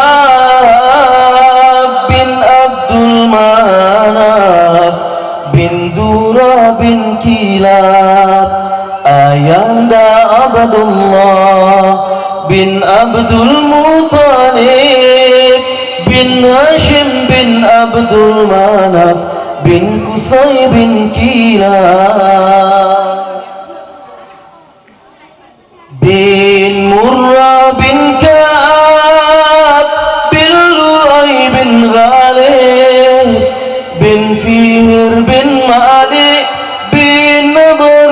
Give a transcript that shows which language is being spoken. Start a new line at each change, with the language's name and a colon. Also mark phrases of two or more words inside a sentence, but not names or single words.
Malay: Wahab bin Abdul Manaf bin Dura bin Kilab Ayanda Abdullah bin Abdul Muttalib bin Hashim bin Abdul Manaf bin Qusay bin Kilab bin Murrah bin Ka'ab bin Lu'ay bin Ghalib bin Fihr bin Malik bin Nadhr